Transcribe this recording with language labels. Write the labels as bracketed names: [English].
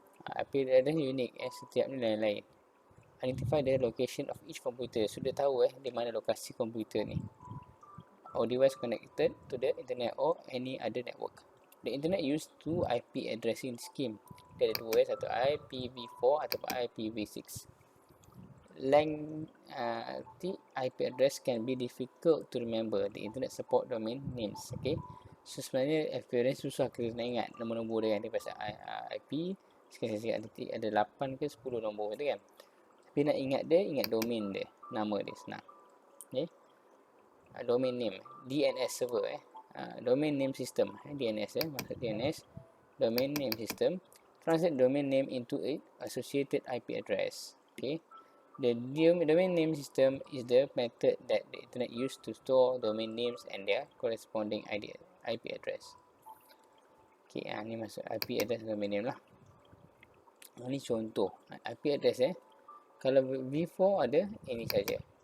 [English] IP address [Malay] ni unik setiap ni lain-lain. [English] Identify the location of each computer. So [Malay] dia tahu di mana lokasi komputer ni, [English] or device connected to the internet or any other network. The internet use two IP addressing scheme. [Malay] Dia ada dua, satu IPv4 atau IPv6. [English] Length the IP address can be difficult to remember. The internet support domain names. [Malay] Okay. So sebenarnya experience susah kita nak ingat nombor-nombor dia kan. Dia pasal IP sekian-sekian ada 8 ke 10 nombor tu kan. Tapi nak ingat dia, ingat domain dia, nama dia senang. Okay. [English] Domain name, DNS server domain name system, DNS maksud DNS, domain name system. Translate domain name into a associated IP address. Okay. The domain name system is the method that the internet used to store domain names and their corresponding IP address. [Malay] Okay, ni masuk IP address domain name lah. Ni contoh IP address Kalau V4 ada ini saja.